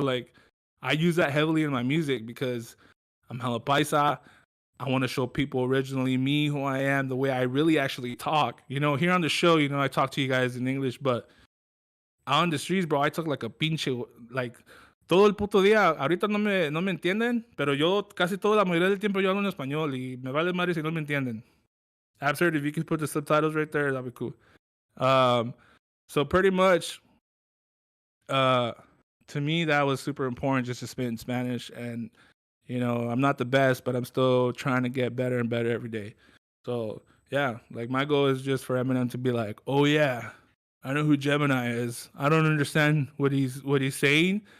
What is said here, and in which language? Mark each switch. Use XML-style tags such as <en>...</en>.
<en>Like I use that heavily in my music because I'm hella paisa. I want to show people originally me, who I am, the way I really actually talk. You know, here on the show, you know, I talk to you guys in English, but out on the streets, bro, I talk like a pinche, like</en> <es>todo el puto día. Ahorita no me entienden, pero yo casi toda la mayoría del tiempo yo hablo en español y me vale madre si no me entienden.</es> <en>Absurd, if you could put the subtitles right there, that'd be cool. So pretty much, to me, that was super important just to spit in Spanish. And, you know, I'm not the best, but I'm still trying to get better and better every day. So, yeah, like my goal is just for Eminem to be like, oh, yeah, I know who Gemini is. I don't understand what he's saying,</en>